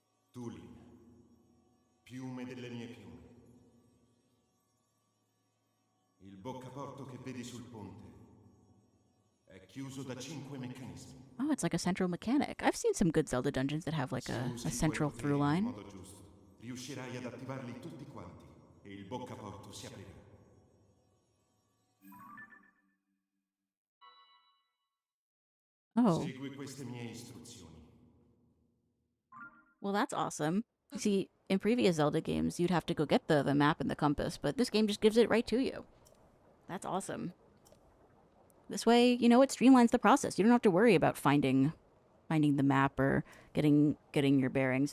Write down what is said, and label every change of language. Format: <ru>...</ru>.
<it>Tulin, piume delle mie piume. Il boccaporto che vedi sul ponte è chiuso da 5 meccanismi.</it> <en>Oh, it's like a central mechanic. I've seen some good Zelda dungeons that have like a central through line.</en> <it>Riuscirai ad attivarli tutti quanti e il boccaporto si aprirà. Oh. Segui queste mie istruzioni.</it> <en>Well, that's awesome. You see, in previous Zelda games, you'd have to go get the map and the compass, but this game just gives it right to you. That's awesome. This way, you know, it streamlines the process. You don't have to worry about finding the map or getting your bearings.</en>